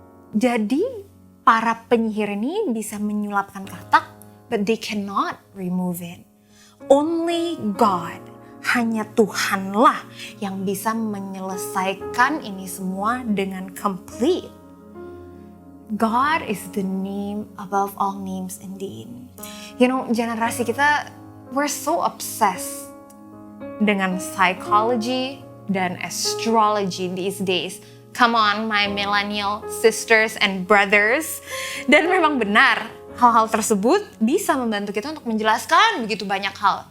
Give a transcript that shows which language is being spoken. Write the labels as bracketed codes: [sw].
[id] Jadi para penyihir ini bisa menyulapkan katak, [en] but they cannot remove it. Only God, [id] hanya Tuhanlah yang bisa menyelesaikan ini semua dengan complete. [en] God is the name above all names indeed. You know, [id] generasi kita, [en] we're so obsessed dengan psychology dan astrology these days. Come on, my millennial sisters and brothers. [id] Dan memang benar, hal-hal tersebut bisa membantu kita untuk menjelaskan begitu banyak hal.